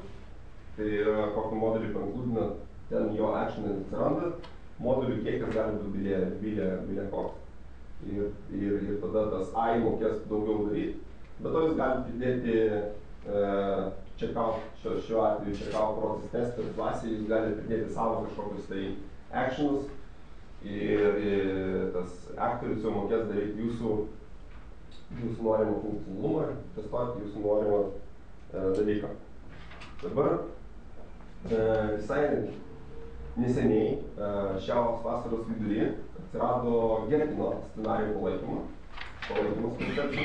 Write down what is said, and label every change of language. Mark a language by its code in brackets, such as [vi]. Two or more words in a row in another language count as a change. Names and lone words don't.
[lt] Tai yra, kokį modelį pankludina, ten jo actionai atsiranda. Modulių kiekis gali būti bilė koks. Ir tada tas I mokės daugiau daryti. Bet to jūs galite pridėti checkout, šiuo atveju checkout process tester klasėje, jūs galite pridėti savo kažkokius tai actionus ir tas aktorius jau mokės daryti jūsų jūsų norimą funkcionalumą, testuoti jūsų norimą dalyką. Dabar visai neseniai, šios vasaros vidury, atsirado Gherkino scenarijų palaikymas koncepcijai.